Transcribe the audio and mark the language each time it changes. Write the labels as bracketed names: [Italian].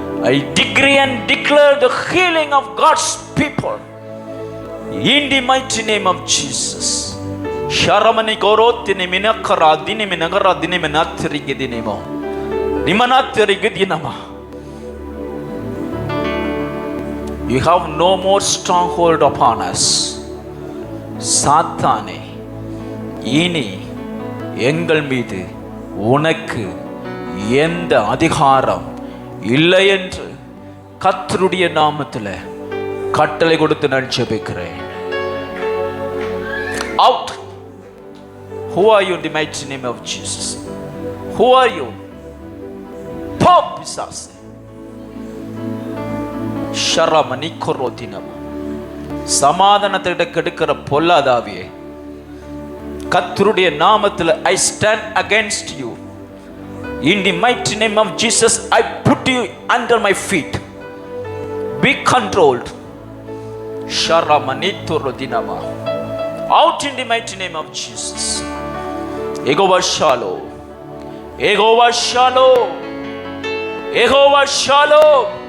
[English] I decree and declare the healing of God's people in the mighty name of Jesus. Sharamani gorotini minakara dinimi nagara dinimi natrigi dinimo nimanatrigi dinama. You have no more stronghold upon us. [Tamil] சாத்தானே, இனி எங்கள் மீது உனக்கு எந்த அதிகாரம் இல்லை என்று கர்த்தருடைய நாமத்தில் கட்டளை கொடுத்து நான் ஜெபிக்கிறேன். [English] Out. Who are you in the mighty name of Jesus? Who are you? Pop பிசாசு. ஷரமனி கொரோதினம். [Tamil] சமாதானத்தை கெடுக்கிற பொல்லாதாவியே, கர்த்தருடைய நாமத்தில் [English] I stand against you. In the mighty name of Jesus, I put you under my feet. Be controlled. Sharamanitorodinama. Out in the mighty name of Jesus. Yehovah Shalom. Yehovah Shalom. Yehovah Shalom.